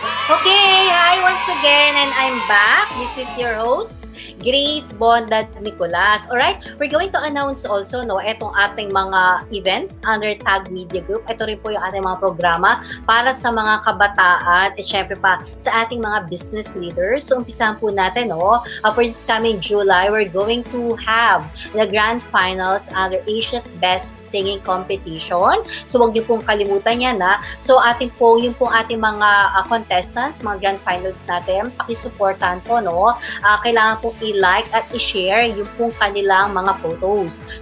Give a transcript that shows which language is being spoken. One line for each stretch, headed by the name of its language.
English: Okay, hi once again, and I'm back. This is your host, Grace Bondad Nicolas. Alright, we're going to announce also itong ating mga events under Tag Media Group.
Filipino: Ito rin po yung ating mga programa para sa mga kabataan at syempre pa sa ating mga
English: business leaders. So umpisahan po natin for this coming July, we're going to have the grand finals under Asia's Best Singing Competition.
Filipino: So huwag niyo pong kalimutan yan So yung pong ating mga contestants, mga grand finals natin, pakisuportahan po kailangan pong i-like at i-share yung pong kanilang mga photos.